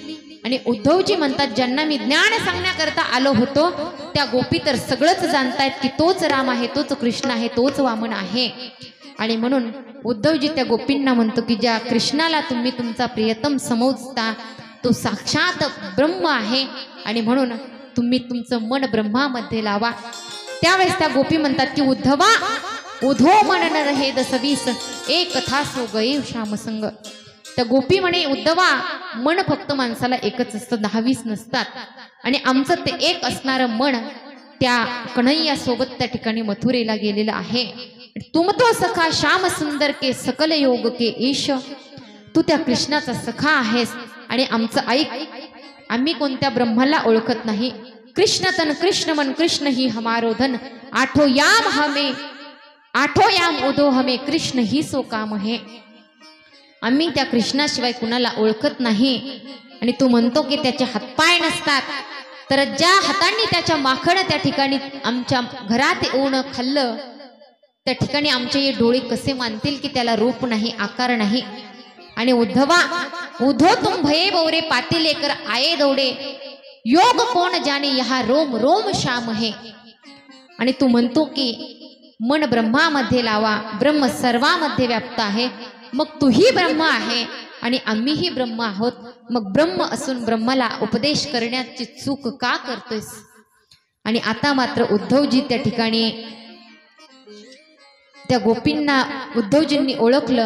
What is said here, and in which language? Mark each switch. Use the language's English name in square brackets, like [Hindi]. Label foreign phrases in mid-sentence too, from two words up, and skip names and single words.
[Marathi] आणि उद्धवजी म्हणतात ज्यांना मी ज्ञान सांगण्याकरता आलो होतो त्या गोपी तर सगळंच जाणतायत की तोच राम आहे, तोच कृष्ण आहे, तोच वामन आहे। आणि म्हणून उद्धवजी त्या गोपींना म्हणतो की ज्या कृष्णाला तुम्ही तुमचा प्रियतम समजता तो साक्षात ब्रह्म आहे आणि म्हणून तुम्ही तुमचं मन ब्रह्मामध्ये लावा। त्यावेळेस त्या गोपी म्हणतात की उद्धवा [Hindi] उधो मन न रहे दसवीस एक कथा सो गये श्याम संग। [Marathi] त्या गोपी म्हणे उद्धवा मन फक्त माणसाला एकच असतं, 10-20 नसतात आणि आमचं ते एक असणारं मन त्या कन्हैया सोबत त्या ठिकाणी मथुरेला गेलेलं आहे। [Hindi] तुम तो सखा श्याम सुंदर के सकल योग के ईश, [Marathi] तू त्या कृष्णाचा सखा आहेस। आणि आमचं ऐक, आम्ही कोणत्या ब्रह्माला ओळखत नाही, [Hindi] कृष्ण तन कृष्ण मन कृष्ण ही हमारो धन, आठो याम उदो हमें कृष्ण ही सो काम है. [Marathi] आम्ही त्या कृष्णाशिवाय कुणाला ओळखत नाही. आणि तू म्हणतो की त्याचे हातपाय नसतात, तर ज्या हातांनी त्याच्या माखण त्या ठिकाणी आमच्या घरात येऊन खाल्लं, त्या ठिकाणी आमचे हे डोळे कसे मानतील की त्याला रूप नाही, आकार नाही. [Hindi] आणि उधो तुम भये बौरे पाती लेकर आये दौडे, योग कोण जाने यहा रोम रोम श्याम है. [Marathi] आणि तू म्हणतो की मन ब्रह्मामध्ये लावा, ब्रह्म सर्वामध्ये व्याप्त आहे. मग तूही ब्रह्म आहे आणि आम्हीही ब्रह्म आहोत. मग ब्रह्म असून ब्रह्माला उपदेश करण्याची चूक का करतोयस. आणि आता मात्र उद्धवजी त्या ठिकाणी त्या गोपींना उद्धवजींनी ओळखलं.